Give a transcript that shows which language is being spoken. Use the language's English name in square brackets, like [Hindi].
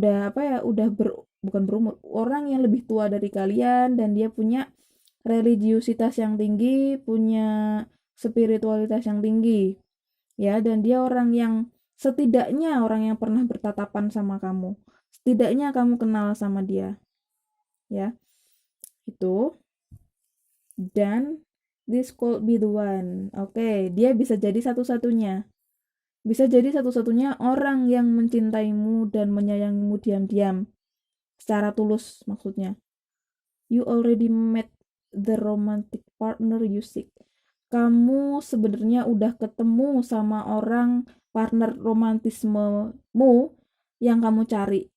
[Indonesian] apa ya, bukan berumur, orang yang lebih tua dari kalian, dan dia punya religiusitas yang tinggi, punya spiritualitas yang tinggi ya, dan dia orang yang setidaknya orang yang pernah bertatapan sama kamu, setidaknya kamu kenal sama dia ya, itu. [English] Dan this could be the one. [Indonesian] Oke, dia bisa jadi satu-satunya. Bisa jadi satu-satunya orang yang mencintaimu dan menyayangimu diam-diam. Secara tulus maksudnya. [English] You already met the romantic partner you seek. [Indonesian] kamu sebenarnya udah ketemu sama orang partner romantismemu yang kamu cari.